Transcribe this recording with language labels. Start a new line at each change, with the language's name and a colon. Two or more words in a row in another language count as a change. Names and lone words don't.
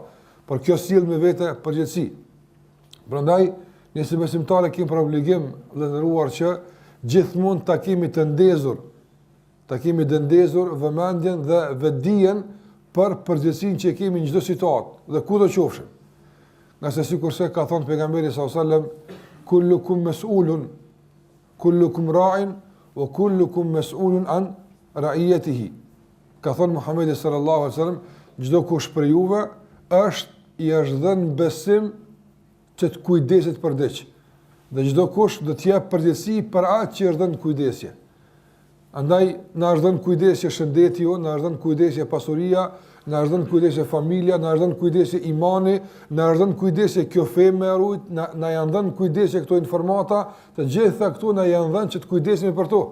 Albanian: Por kjo sill me vete përgjegjësi. Prandaj, ne si besimtarë kemi për obligim të ndëruar që gjithmonë ta kemi të ndezur vëmendjen dhe vetdijen për përgjegjësinë që kemi në çdo situatë dhe kudo qofshim. Nga se sikurse ka thënë pejgamberi
Arabic: صلى الله عليه وسلم كلكم مسؤول كلكم راع وكلكم مسؤول عن رعيته.
Albanian: Ka thënë Muhamedi
Arabic: صلى الله عليه وسلم,
Albanian: çdo kush për juve i është dhënë besim që të kujdeset për diç. Dhe çdo kush do të jap përgjegjësi për atë që është dhënë kujdesje. Andaj na është dhënë kujdesje shëndeti jo, na është dhënë kujdesje pasuria, na është dhënë kujdesje familja, na është dhënë kujdesje imani, na është dhënë kujdesje kjo fe me rujt, na janë dhënë kujdesje këto informata, të gjitha këto na janë dhënë që të kujdesemi për to.